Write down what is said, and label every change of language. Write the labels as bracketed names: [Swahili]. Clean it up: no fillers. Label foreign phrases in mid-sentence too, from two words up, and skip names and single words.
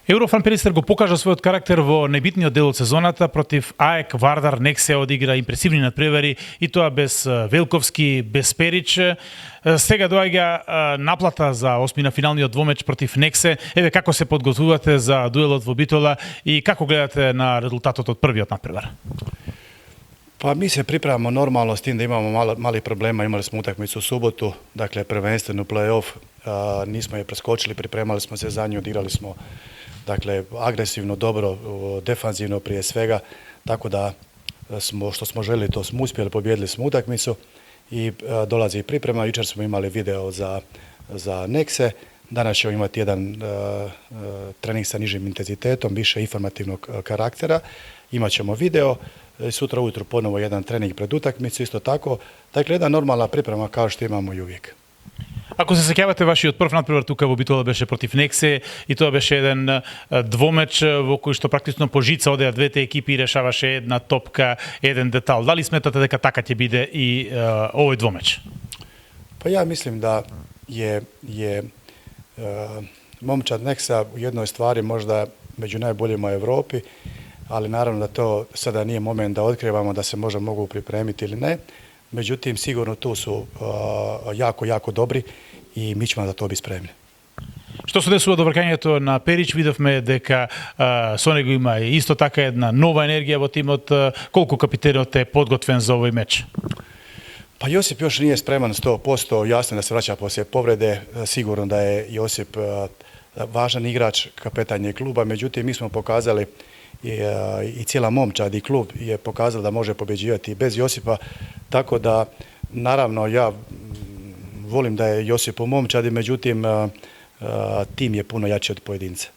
[Macedonian] Еврофан Перистер го покажа својот карактер во најбитниот дел од сезоната против АЕК, Вардар, Нексе одигра импресивни надпревари и тоа без Велковски, без Перич. Сега доаѓа наплата за осмина финалниот двомеч против Нексе. Еве како се подготвувате за дуелот во Битола и како гледате на резултатот од првиот надпревар? [Croatian] Pa mi se pripremamo normalno s tim da imamo mali problema, imali smo utakmicu u subotu, dakle prvenstveno play-off, nismo je preskočili, pripremali smo se za nju, odigrali smo dakle agresivno, dobro, defanzivno prije svega, tako da što smo željeli to smo uspjeli, pobijedili smo utakmicu i dolazi priprema. Jučer smo imali video za Nekse, danas ćemo imati jedan trening sa nižim intenzitetom, više informativnog karaktera, imat ćemo video. Sutra ujutro ponovo jedan trening pred utakmicu, isto tako. Dakle, jedna normalna priprema kao što imamo i uvijek. [Macedonian] Ако се сеќавате, вашиот прв надпревар тука во Битола беше против Нексе и тоа беше еден двомеч во кој што практично по жица одеа двете екипи и решаваше една топка, еден детал. Дали сметате дека така ќе биде и овој двомеч? [Croatian] Pa ja mislim da je momčad Neksa u jednoj stvari možda među najboljima u Europi, ali naravno da to sada nije moment da otkrivamo da se možda mogu pripremiti ili ne. Međutim, sigurno tu su jako dobri i mi ćemo za to biti spremni. [Macedonian] Што се десува до вркањето на Перич, видовме дека со него има исто така една нова енергија во тимот. Колку капитенот е подготвен за овој меч? [Croatian] Pa Josip još nije spreman 100%, jasno da se vraća poslije povrede, sigurno da je Josip važan igrač, kapetan je kluba, međutim mi smo pokazali i cijela momčad i klub je pokazala da može pobjeđivati bez Josipa, tako da naravno ja volim da je Josip u momčadi, međutim tim je puno jači od pojedinca.